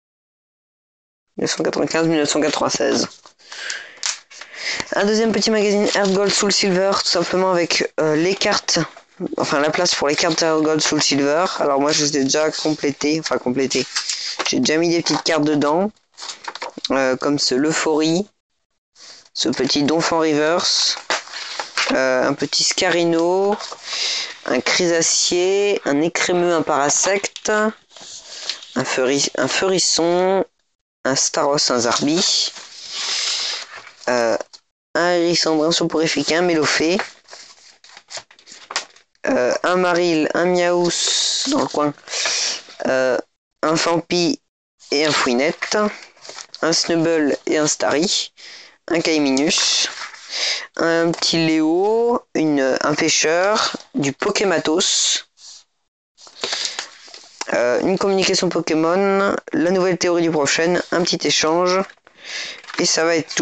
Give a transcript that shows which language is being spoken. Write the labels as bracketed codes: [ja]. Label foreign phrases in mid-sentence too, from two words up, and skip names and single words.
[fr] 1996. Un deuxième petit magazine Earth Gold Soul Silver, tout simplement avec les cartes, enfin la place pour les cartes Earth Gold Soul Silver. Alors moi je les ai déjà complétées, j'ai déjà mis des petites cartes dedans, comme ce L'Euphorie, ce petit Donphan Reverse, un petit Scarino, un Chrysacier, un Écrémeux, un Parasect, un Feurisson, un Staros, un Zarbi, un Hérissandrin soporifique, un Mélophée, un Maril, un Miaous dans le coin, un Fampi et un Fouinette, un Snubble et un Starry, un Kaiminus, un petit Léo, un pêcheur, du Pokématos, une communication Pokémon, la nouvelle théorie du prochaine, un petit échange, et ça va être tout.